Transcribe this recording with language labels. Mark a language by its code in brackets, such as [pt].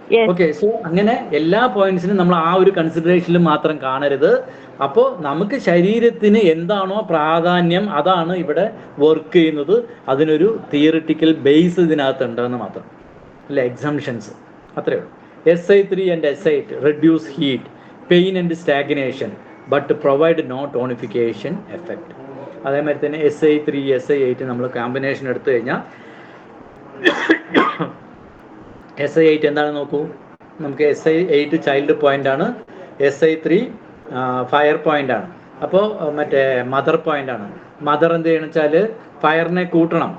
[ml] Okay, so അങ്ങനെ എല്ലാ പോയിന്റ്സിനും നമ്മൾ ആ ഒരു കൺസിഡറേഷനിൽ മാത്രം കാണരുത്. അപ്പോൾ നമുക്ക് ശരീരത്തിന് എന്താണോ പ്രാധാന്യം അതാണ് ഇവിടെ വർക്ക് ചെയ്യുന്നത്. അതിനൊരു തിയറിറ്റിക്കൽ ബേസ് ഇതിനകത്തുണ്ടെന്ന് മാത്രം, അല്ല എക്സംഷൻസ് അത്രയേ ഉള്ളൂ. [en] SI3 and S8 reduce heat, pain and stagnation but provide no tonification effect. [ml] അതേമാതിരി തന്നെ SI3 SI8 നമ്മൾ കോമ്പിനേഷൻ എടുത്തു കഴിഞ്ഞാൽ SI8 എന്താണ് നോക്കൂ, നമുക്ക് SI8 ചൈൽഡ് പോയിന്റ് ആണ്, SI3 ഫയർ പോയിന്റ് ആണ്. അപ്പോൾ മറ്റേ മദർ പോയിന്റ് ആണ്. മദർ എന്ത് ചെയ്യണം വെച്ചാൽ ഫയറിനെ കൂട്ടണം.